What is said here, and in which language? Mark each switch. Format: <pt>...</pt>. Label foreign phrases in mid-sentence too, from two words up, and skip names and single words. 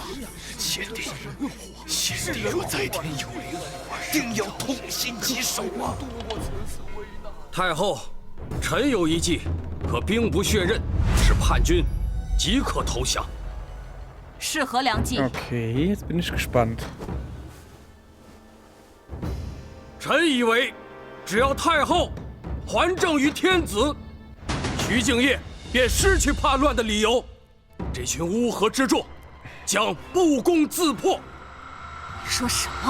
<zh>贤弟若在天有灵，定要痛心疾首啊！太后，臣有一计，可兵不血刃，使叛军即刻投降。是何良计？</zh> <de>Okay, jetzt bin ich gespannt.</de> <zh>臣以为，只要太后还政于天子，徐敬业便失去叛乱的理由。这群乌合之众将不攻自破。你说什么？</zh>